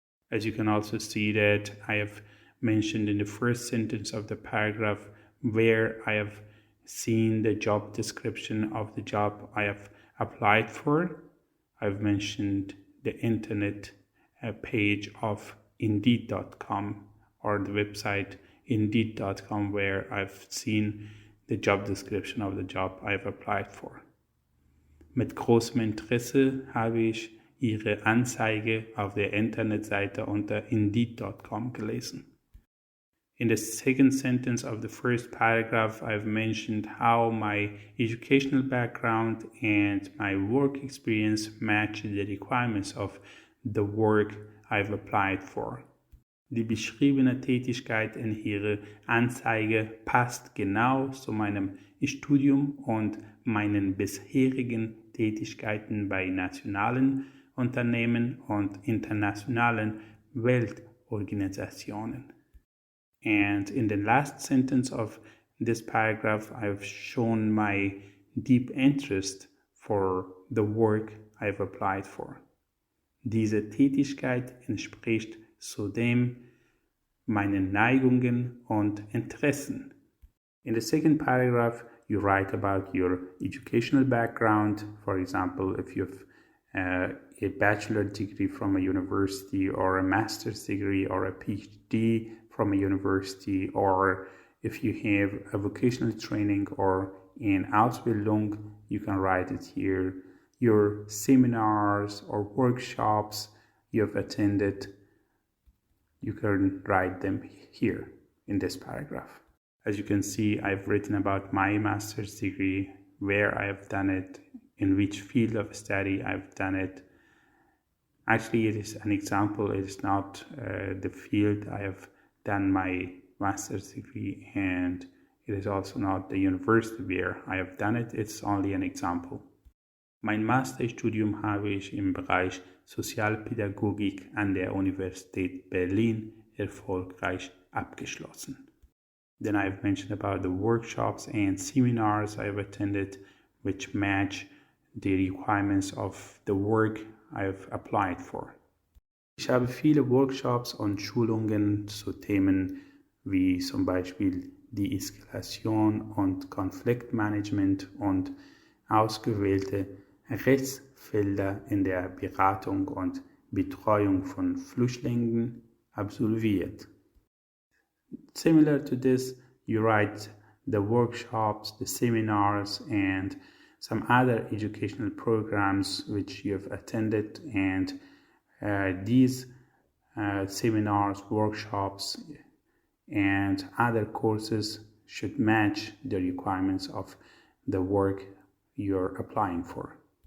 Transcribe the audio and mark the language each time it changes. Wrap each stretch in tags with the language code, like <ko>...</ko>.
<en>As you can also see that I have mentioned in the first sentence of the paragraph where I have seen the job description of the job I have applied for. I've mentioned the internet page of Indeed.com or the website Indeed.com, where I've seen the job description of the job I've applied for.</en> <de>Mit großem Interesse habe ich Ihre Anzeige auf der Internetseite unter Indeed.com gelesen.</de> <en>In the second sentence of the first paragraph, I've mentioned how my educational background and my work experience match the requirements of the work I've applied for.</en> <de>Die beschriebene Tätigkeit in Ihrer Anzeige passt genau zu meinem Studium und meinen bisherigen Tätigkeiten bei nationalen Unternehmen und internationalen Weltorganisationen.</de> <en>And in the last sentence of this paragraph, I've shown my deep interest for the work I've applied for.</en> <de>Diese Tätigkeit entspricht zudem meinen Neigungen und Interessen.</de> <en>In the second paragraph, you write about your educational background. For example, if you've a bachelor degree from a university, or a master's degree, or a PhD from a university, or if you have a vocational training or an Ausbildung, you can write it here. Your seminars or workshops you've attended, you can write them here in this paragraph. As you can see, I've written about my master's degree, where I have done it, in which field of study I've done it. Actually, it is an example. It is not the field I have done my master's degree, and it is also not the university where I have done it. It's only an example.</en> <de>Mein Masterstudium habe ich im Bereich Sozialpädagogik an der Universität Berlin erfolgreich abgeschlossen.</de> <en>Then I've mentioned about the workshops and seminars I've attended, which match the requirements of the work I've applied for.</en> <de>Ich habe viele Workshops und Schulungen zu Themen wie zum Beispiel die Eskalation und Konfliktmanagement und ausgewählte Rechtsfelder in der Beratung und Betreuung von Flüchtlingen absolviert.</de> <en>Similar to this, you write the workshops, the seminars, and some other educational programs which you have attended, and these seminars, workshops, and other courses should match the requirements of the work you're applying for.</en>